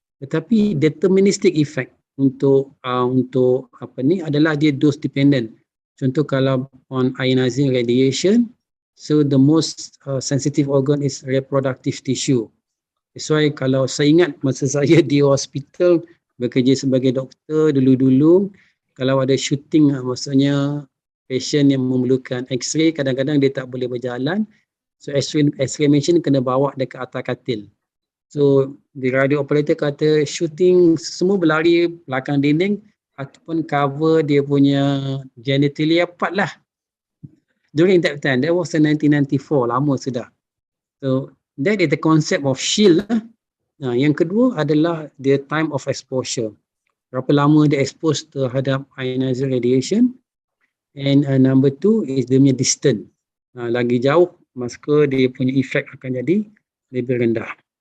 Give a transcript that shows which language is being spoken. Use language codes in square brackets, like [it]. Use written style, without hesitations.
[ms] Tetapi deterministic effect untuk apa ni adalah dia dose dependent. Contoh kalau [en] on ionizing radiation, so the most sensitive organ is reproductive tissue. [ms] That's why kalau saya ingat masa saya di hospital bekerja sebagai doktor dulu-dulu, kalau ada shooting, maksudnya patient yang memerlukan X-ray, kadang-kadang dia tak boleh berjalan. So X-ray machine kena bawa dekat atas katil. [en] So the radio operator [ms] kata shooting semua berlari belakang dinding ataupun cover dia punya genitalia part lah. [en] During that time, that was in 1994, [ms] lama sudah. [en] So that is the concept of shield lah. [ms] Yang kedua adalah [en] the time of exposure. [ms] Berapa lama dia expose terhadap ionizing radiation. [en] And number 2 is [ms] dia punya distance. Lagi jauh, maka dia punya effect akan jadi lebih rendah.